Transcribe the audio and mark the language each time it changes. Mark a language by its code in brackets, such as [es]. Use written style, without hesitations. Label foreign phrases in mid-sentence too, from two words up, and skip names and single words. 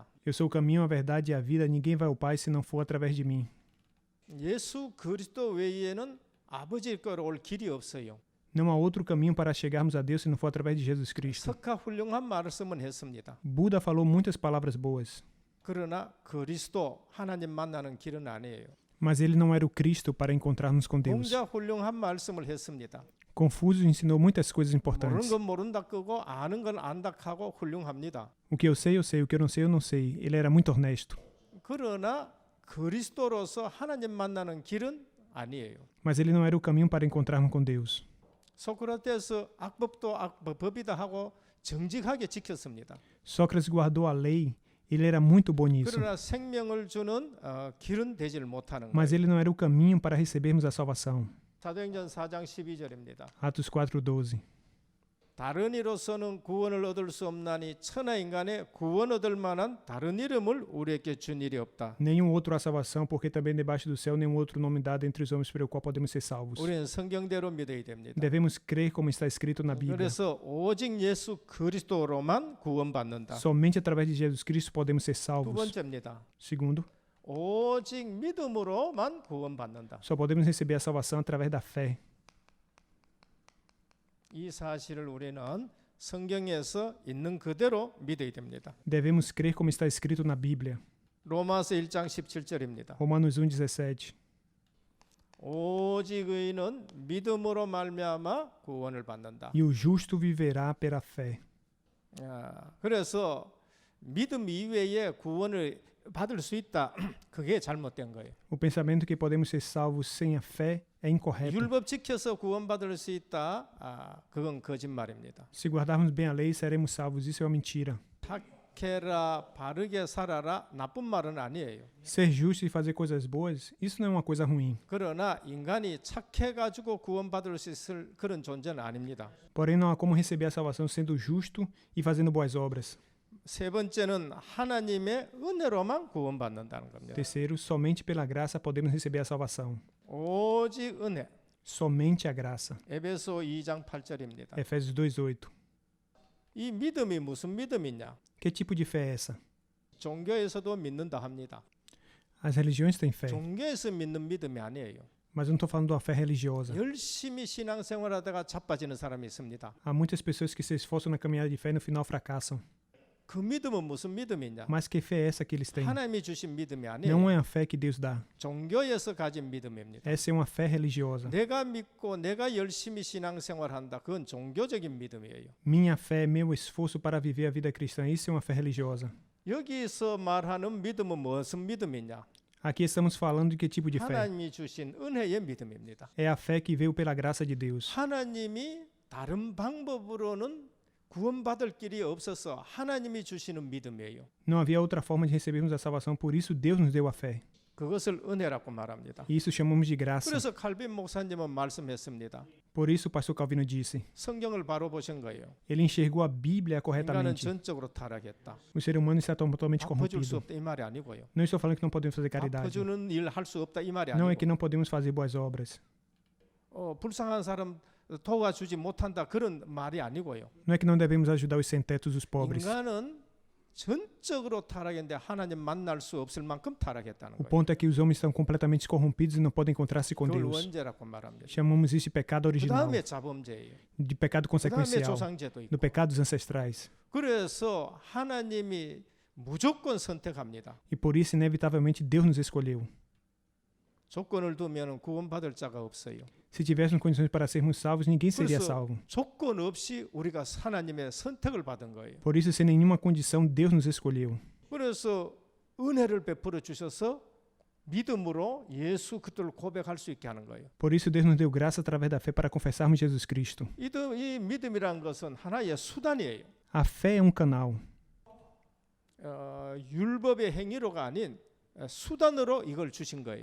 [pt] Eu sou o caminho, a verdade e a vida. Ninguém vai ao Pai se não for através de mim. [ko] 예수 그리스도 외에는 아버지께로 올 길이 없어요. [pt] Não há outro caminho para chegarmos a Deus se não for através de Jesus Cristo. [ko] 석가 훌륭한 말씀은 했습니다. [pt] Buda falou muitas palavras boas, [ko] 그러나 그리스도 하나님 만나는 길은 아니에요. [pt] mas ele não era o Cristo para encontrarmos com Deus. [ko] 공자 훌륭한 말씀을 했습니다. [pt] Confúcio ensinou muitas coisas [ko] 모르는 [pt] importantes. [ko] 건 모른다 끄고 아는 건 안다 하고 훌륭합니다. [pt] O que eu sei, o que eu não sei, eu não sei. Ele era muito honesto. [ko] 그러나 그리스도로서 하나님 만나는 길은 아니에요. [pt] Mas ele não era o caminho para encontrarmos com Deus. [ko] 소크라테스 악법도 법이다 하고 정직하게 지켰습니다. [pt] Sócrates guardou a lei, ele era muito bom nisso. [ko] 그러나 생명을 주는 길은 되지를 못하는 [pt] Mas [ko] 거예요. [pt] ele não era o caminho para recebermos a salvação. [ko] 사도행전 4장 12절입니다. [pt] Atos 4:12. [ko] 다른 이로서는 구원을 얻을 수 없나니 천하 인간의 구원 얻을 만한 다른 이름을 우리에게 준 일이 없다. [pt] Nenhum outro há salvação, porque também debaixo do céu nenhum outro nome dado entre os homens pelo qual podemos ser salvos. [ko] 우리는 성경대로 믿어야 됩니다. [pt] Devemos crer como está escrito na Bíblia. [ko] 그래서 오직 예수 그리스도로만 구원받는다. [pt] Somente através de Jesus Cristo podemos ser [ko] 두 [pt] salvos. [ko] 번째입니다. [pt] Segundo, [ko] 오직 믿음으로만 구원받는다. [pt] só podemos receber a salvação através da fé. [ko] 이 사실을 우리는 성경에서 있는 그대로 믿어야 됩니다. [pt] Devemos crer como está escrito na Bíblia. [ko] 로마서 1장 17절입니다. [pt] Romanos 1:17. [ko] 오직 의인은 믿음으로 말미암아 구원을 받는다. [pt] E o justo viverá pela fé. [ko] 그래서 믿음 이외에 구원을 받을 수 있다. 그게 잘못된 거예요. [pt] O pensamento que podemos ser salvos sem a fé é incorreto. [ko] 율법 지켜서 구원받을 수 있다. 그건 거짓말입니다. [pt] Se guardarmos bem a lei, seremos salvos. Isso é uma mentira. [ko] 착해라, 바르게 살아라, 나쁜 말은 아니에요. [pt] Ser justo e fazer coisas boas, isso não é uma coisa ruim. [ko] 그러나 인간이 착해가지고 구원받을 수 있을 그런 존재는 아닙니다. [pt] Porém, não há como receber a salvação sendo justo e fazendo boas obras. [ko] 세 번째는 하나님의 은혜로만 구원받는다는 겁니다. [pt] Terceiro, somente pela graça podemos receber a salvação. [ko] 오직 은혜. [pt] Somente a graça. [ko] 에베소 2장 8절입니다. [pt] Efésios 2:8. [ko] 이 믿음이 무슨 믿음이냐? [pt] Que tipo de fé é essa? [ko] 종교에서도 믿는다 합니다. [pt] As religiões têm fé, [ko] 종교에서 믿는 믿음이 아니에요. [pt] mas eu não estou falando de uma fé religiosa. [ko] 열심히 신앙생활하다가 자빠지는 사람이 있습니다. [pt] Há muitas pessoas que se esforçam na caminhada de fé e no final fracassam. [ko] 그 믿음은 무슨 믿음이냐? [pt] Mas que fé é essa que eles têm? [ko] 하나님이 주신 믿음이 [pt] Não [ko] 아니에요. [pt] é a fé que Deus dá. [ko] 종교에서 가진 믿음입니다. [pt] Essa é uma fé religiosa. [ko] 내가 믿고 내가 열심히 신앙생활한다. 그건 종교적인 믿음이에요. [pt] Minha fé é meu esforço para viver a vida cristã. Isso é uma fé religiosa. [ko] 여기서 말하는 믿음은 무슨 믿음이냐? [pt] Aqui estamos falando de que tipo de fé? [ko] 하나님이 주신 은혜의 믿음입니다. [pt] É a fé que veio pela graça de Deus. [ko] 하나님이 다른 방법으로는 구원받을 길이 없어서 하나님이 주시는 믿음이에요. [pt] Não havia outra forma de recebermos a salvação, por isso Deus nos deu a fé. [ko] 그것을 은혜라고 말합니다. [pt] E isso chamamos de graça. [ko] 그래서 칼빈 목사님은 말씀했습니다. [pt] Por isso o pastor Calvino disse. [ko] 성경을 바로 보신 거예요. [pt] Ele enxergou a Bíblia [ko] 인간은 [pt] corretamente. [ko] 전적으로 타락했다. [pt] O ser humano está totalmente [ko] 아파줄 수 [pt] corrompido. [ko] 없다 이 말이 아니고요. [pt] Não estou falando que não podemos fazer caridade. [ko] 아파주는 일 할 수 없다 이 말이 [pt] Não é que [ko] 아니고. [pt] não podemos fazer boas obras. [ko] 불쌍한 사람 도와주지 못한다 그런 말이 아니고요. [pt] Não é que não devemos ajudar os sem-tetos, os pobres. [ko] 인간은 전적으로 타락했는데 하나님 만날 수 없을 만큼 타락했다는 [pt] O [ko] 거예요. [pt] ponto é que os homens estão completamente corrompidos e não podem encontrar-se com [ko] 그걸 [pt] Deus. [ko] 원죄라고 말합니다. [pt] Chamamos isso de pecado [ko] 그 [pt] original, [ko] 다음에 자범죄예요. [pt] de pecado [ko] 그 다음에 [pt] consequencial, [ko] 조상죄도 있고. [pt] do pecado dos ancestrais. [ko] 그래서 하나님이 무조건 선택합니다. [pt] E por isso, inevitavelmente, Deus nos escolheu. [ko] 조건을 두면 구원받을 자가 없어요. [pt] Se tivéssemos condições para sermos salvos, ninguém seria [ko] 그래서 [pt] salvo. [ko] 조건 없이 우리가 하나님의 선택을 받은 거예요. [pt] Por isso, sem nenhuma condição, Deus nos escolheu. [ko] 그래서 은혜를 베풀어 주셔서 믿음으로 예수 그리스도를 고백할 수 있게 하는 거예요. [pt] Por isso, Deus nos deu graça através da fé para confessarmos Jesus Cristo. [ko] 이 믿음이란 것은 하나의 수단이에요. [pt] A fé é um canal. [ko] 율법의 행위로가 아닌 수단으로 이걸 주신 거예요.